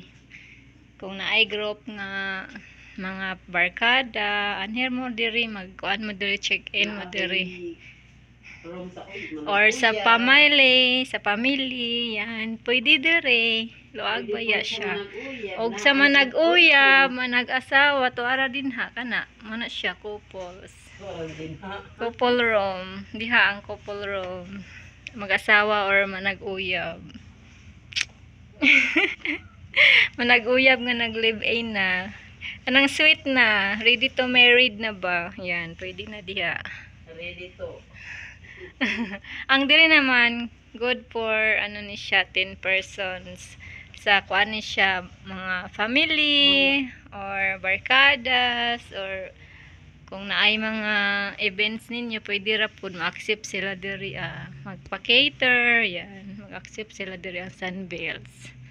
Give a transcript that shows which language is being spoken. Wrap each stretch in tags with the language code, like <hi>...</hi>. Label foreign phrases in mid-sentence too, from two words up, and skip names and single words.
<ceb>Kung naay group nga mga barkada, anher mo diri, magkuan mo diri, check-in mo diri. Or sa family, yan, pwede diri. Luag baya siya. Og sa manag-uyab, manag-asawa, tuara din ha, kana. Mana siya,</ceb> <en>couples. Couple room.</en> <ceb>Diha ang</ceb> <en>couple room.</en> <ceb>Mag-asawa or manag-uyab. Manag-uyab nga nag-live-in na. Anong sweet na?</ceb> <en>Ready to married</en> <ceb>na ba? Yan, pwede na diha.</ceb> <en>Ready to.</en> <ceb>Ang diri naman,</ceb> <en>good for</en> <ceb>ano ni siya, 10 persons. Sa kuan ni siya, mga family, or barkadas, or kung naay mga events ninyo, pwede ra pud ma-accept sila diri magpa-cater, yan, mag-accept sila diri ang Sunbells.</ceb>